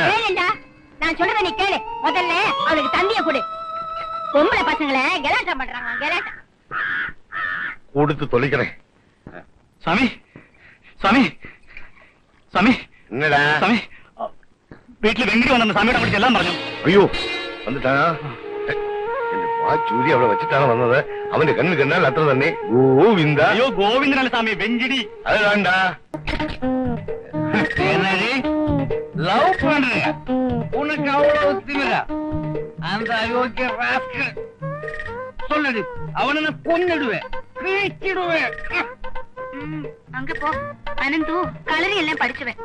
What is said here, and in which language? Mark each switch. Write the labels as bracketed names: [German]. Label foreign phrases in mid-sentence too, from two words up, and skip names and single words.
[Tamil] வேணும்டா, நான் சொல்றத நீ கேளு. முதல்ல அவளுக்கு தந்திய கொடு. பொம்பளை பசங்களை கலாட்டா பண்றாங்க, கலாட்டா. கொடுத்து தொலைக்கிறேன். சாமி சாமி சாமி, என்னடா சாமி, வீட்டுல வெங்கடி வந்த சாமியோட படிச்சு எல்லாம் പറഞ്ഞു. ஐயோ வந்துட்டானா? [Malayalam] ചൂരി അവിടെ വെച്ചിട്ടാണ് വന്നത്. അവന്റെ കണ്ണിൽ കണ്ടാൽ അത്ര തന്നെ ഗോവിന്ദ. അയ്യോ ഗോവിന്ദനല്ല സ്വാമി, വെങ്കിടി. അത് വേണ്ട. [Tamil] லவ் பண்ற உனக்கு அவ்வளவு திமிரா? அந்த அயோக்கிய ராஸ்கல் சொல்லு, அவனை நான் கொன்னிடுவேன், கிழிச்சிடுவேன். அங்க போ அனந்து, களரி எல்லாம் படிச்சுவேன்.